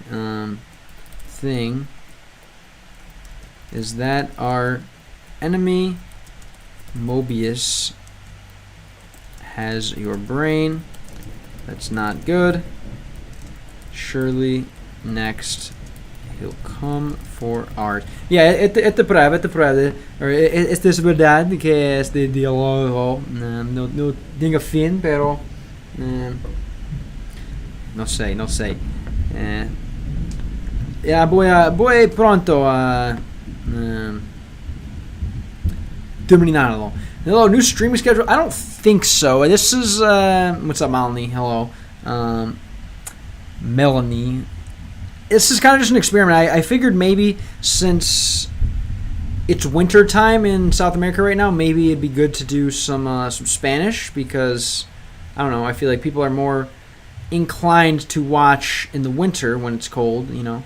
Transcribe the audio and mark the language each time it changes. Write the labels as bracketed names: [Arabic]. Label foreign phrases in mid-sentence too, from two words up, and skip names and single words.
[English] Thing is that our enemy Mobius has your brain. That's not good. Surely next he'll come for ours. Yeah, [Russian] это правда. [Spanish] Esto es verdad que este diálogo no tenga fin, pero no sé. Ya voy pronto a terminarlo. [English] Hello, new streaming schedule? I don't think so. This is what's up, Melanie? Hello, Melanie. This is kind of just an experiment. I figured maybe since it's winter time in South America right now, maybe it'd be good to do some Spanish, because I don't know, I feel like people are more inclined to watch in the winter when it's cold, you know.